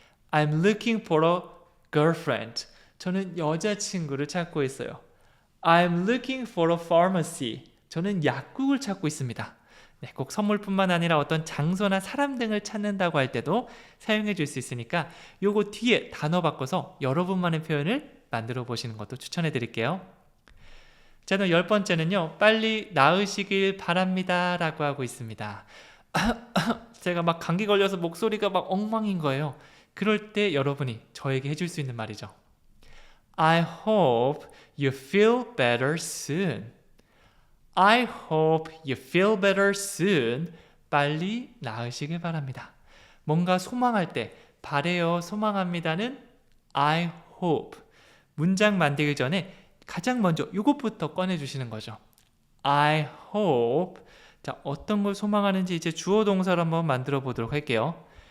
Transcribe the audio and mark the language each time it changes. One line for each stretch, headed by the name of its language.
English: I'm looking for a girlfriend.
Korean: 저는 여자친구를 찾고 있어요.
English: I'm looking for a pharmacy.
Korean: 저는 약국을 찾고 있습니다. 네, 꼭 선물뿐만 아니라 어떤 장소나 사람 등을 찾는다고 할 때도 사용해 줄 수 있으니까 요거 뒤에 단어 바꿔서 여러분만의 표현을 만들어 보시는 것도 추천해 드릴게요. 자, 그럼 10번째는요. 빨리 나으시길 바랍니다 라고 하고 있습니다. 제가 막 감기 걸려서 목소리가 막 엉망인 거예요. 그럴 때 여러분이 저에게 해줄 수 있는 말이죠.
English: I hope you feel better soon. I hope you feel better soon.
Korean: 빨리 나으시길 바랍니다. 뭔가 소망할 때 바래요, 소망합니다는
English: I hope.
Korean: 문장 만들기 전에 가장 먼저 이것부터 꺼내주시는 거죠.
English: I hope.
Korean: 자, 어떤 걸 소망하는지 이제 주어 동사로 한번 만들어 보도록 할게요.